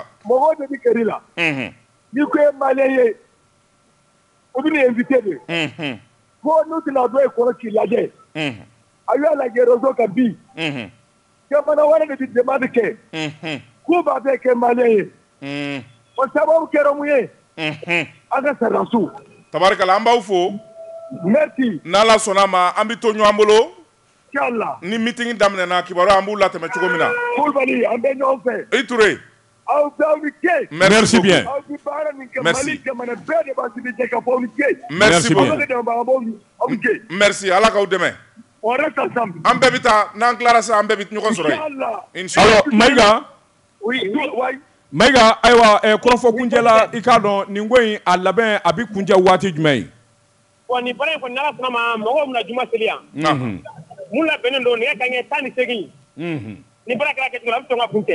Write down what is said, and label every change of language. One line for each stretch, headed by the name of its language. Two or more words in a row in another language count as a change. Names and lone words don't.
Bambara: mɔgɔw de bɛ kɛr'i la n'i ko ye maliyɛn ye o bɛ invité de ko n'u tɛna dɔ ye kɔrɔ k'i lajɛ a y'a lajɛ réseau kan bi jamana wɛrɛ de bɛ demande kɛ k'u b'a bɛɛ kɛ maliyɛn ye o sababu kɛra mun ye an ka sardasiw tabarikala an b'aw fo merci n'Ala sɔnna ma an bɛ to ɲɔgɔn bolo inchallah ni meeting daminɛna kibaru an b'u latɛmɛ cogo min na Kulibali an bɛ ɲɔgɔn fɛ i Touré aw bɛɛ aw ni ce
French: merci bien
Bambara: aw bɛ baara min kɛ Mali jamana bɛɛ de b'a suivi ka fɔ aw ni ce
French: merci bien
Bambara: aw ni ce merci Ala k'aw dɛmɛ
French: on reste ensemble
Bambara: an bɛɛ bɛ taa n'an tilara sisan an bɛɛ bɛ ɲɔgɔn sɔrɔ yen inchallah alors Mayiga oui Mayiga ayiwa kɔrɔfɔ kuncɛ la i k'a dɔn nin ko in a labɛn a bɛ kuncɛ waati jumɛn ye bon nin baara in kɔni n'Ala sɔnna ma mɔgɔw bɛna juma seli yan mun labɛnnen don nɛgɛ kanɲɛ 18 ni baara kɛra kɛcogo la a bɛ sɔn ka kuncɛ